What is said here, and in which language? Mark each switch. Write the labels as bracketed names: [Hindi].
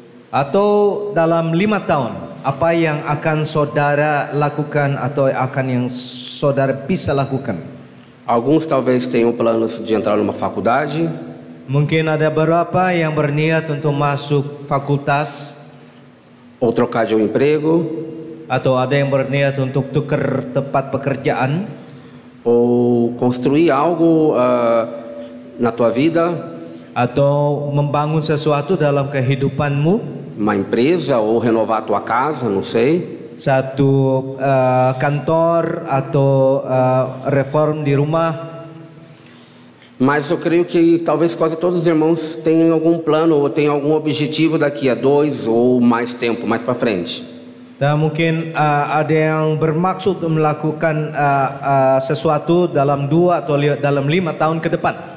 [Indonesian] Atau dalam 5 tahun, apa yang akan saudara lakukan atau yang saudara bisa lakukan? [Portuguese] Alguns talvez tenham planos de entrar numa faculdade. [Indonesian] Mungkin ada beberapa yang berniat untuk masuk fakultas. [Portuguese] Ou trocar de emprego. [Indonesian] Atau ada yang berniat untuk tukar tempat pekerjaan. [Portuguese] Ou construir algo na tua vida. [Indonesian] Atau membangun sesuatu dalam kehidupanmu. [Portuguese] Uma empresa ou renovar a tua casa, não sei. [Indonesian] Satu kantor atau reform di rumah. [Portuguese] Mas eu creio que talvez quase todos os irmãos tenham algum plano ou tenham algum objetivo daqui a 2 ou mais tempo, mais para frente. [Indonesian] Dan mungkin ada yang bermaksud melakukan sesuatu dalam 2 atau dalam 5 tahun ke depan.